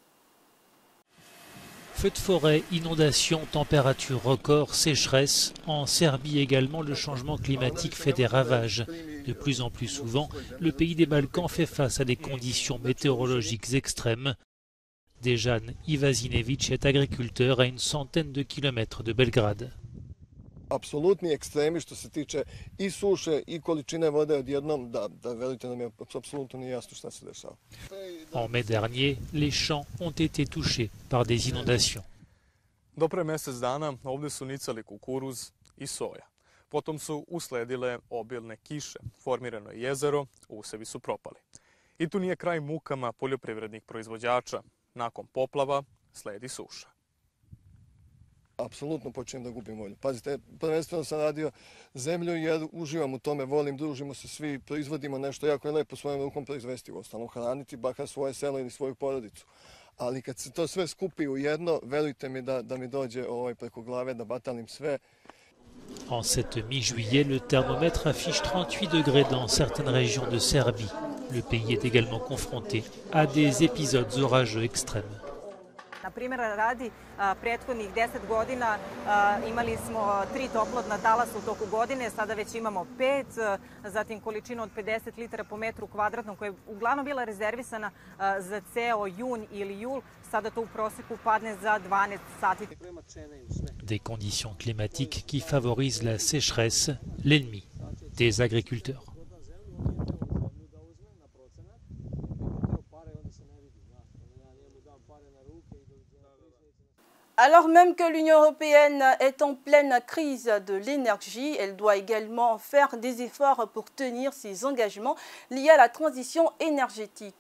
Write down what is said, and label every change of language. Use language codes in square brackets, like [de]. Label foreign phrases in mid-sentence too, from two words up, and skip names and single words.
[fr] Feux de forêt, inondations, températures records, sécheresse. En Serbie également, le changement climatique fait des ravages. De plus en plus souvent, le pays des Balkans fait face à des conditions météorologiques extrêmes. Dejan Ivazinević est agriculteur à une centaine de kilomètres de Belgrade. [sr] Apsolutni ekstremi što se tiče i suše i količine vode odjednom, da verujte nam je apsolutno nije jasno šta se dešava. [fr] En mai dernier, les champs ont été touchés par des inondations. [sr] Do pre mjesec dana ovdje su nicali kukuruz i soja. Potom su usledile obilne kiše, formirano je jezero, usevi su propali. I tu nije kraj mukama poljoprivrednih proizvođača. Nakon poplava sledi suša. Apsolutno počinjem da gubim volju. Pazite, prvenstveno sam radio zemlju jer uživam u tome, volim, družimo se svi, proizvodimo nešto jako je lepo svojom rukom proizvesti, uostalom hraniti bakar svoje selo ili svoju porodicu. Ali kad se to sve skupi u jedno, verujte mi da mi dođe preko glave, da batalim sve. [fr] En cette mi-juillet, le thermomètre affiche 38 degrés dans certaines régions de Serbie. Le pays est également confronté à des épisodes orageux extrêmes. [sr] Na primjer, radi prethodnih 10 godina imali smo 3 toplotna talasa u toku godine, sada već imamo 5, zatim količinu od 50 litara po metru kvadratnom koja je uglavnom bila rezervisana za ceo jun ili jul, sada to u proseku padne za 12 sati. [fr] Des conditions climatiques qui favorisent la sécheresse, l'ennemi des agriculteurs. Alors même que l'Union européenne est en pleine crise de l'énergie, elle doit également faire des efforts pour tenir ses engagements liés à la transition énergétique.